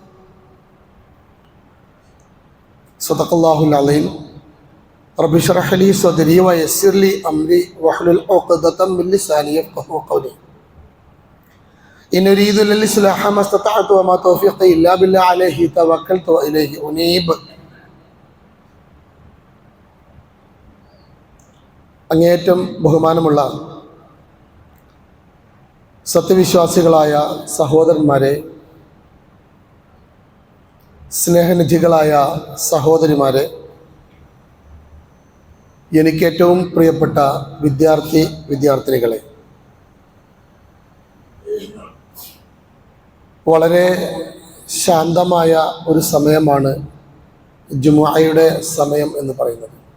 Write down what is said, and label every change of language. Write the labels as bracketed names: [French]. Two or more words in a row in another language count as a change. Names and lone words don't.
[Arabic] صدق الله العظيم. رب اشرح لي صدري ويسر لي أمري واحلل عقدة من لساني يفقهوا قولي. إن أريد إلا الإصلاح ما استطعت وما توفيقي إلا بالله عليه توكلت وإليه أنيب. [Malayalam] അങ്ങേയറ്റം ബഹുമാനമുള്ള സത്യവിശ്വാസികളായ സഹോദരന്മാരെ, സ്നേഹനിധികളായ സഹോദരിമാരെ, എനിക്കേറ്റവും പ്രിയപ്പെട്ട വിദ്യാർത്ഥിനികളെ, വളരെ ശാന്തമായ ഒരു സമയമാണ് ജുമുഅയുടെ സമയം എന്ന് പറയുന്നത്.